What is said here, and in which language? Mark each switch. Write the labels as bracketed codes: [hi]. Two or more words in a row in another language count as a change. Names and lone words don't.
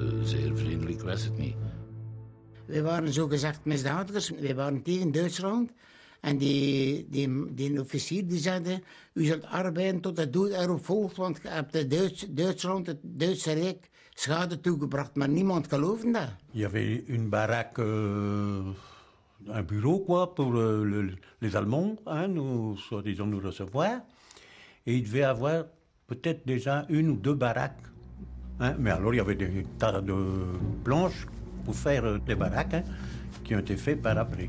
[nl] Zeer vriendelijk was het niet. We waren zogezegd misdadigers, we waren tegen Duitsland. En die officier die zei, u zult arbeiden tot het dood erop volgt, want je hebt Duitsland, het Duitse Rijk, schade toegebracht. Maar niemand geloofde dat. [fr] Il y avait une baraque, un bureau quoi, pour les Allemands, hein, soi-disant nous recevoir. Et il devait avoir peut-être déjà 1 ou 2 baraques. Hein. Mais alors il y avait des tas de planches pour faire des baraques, hein, qui ont été faites par après.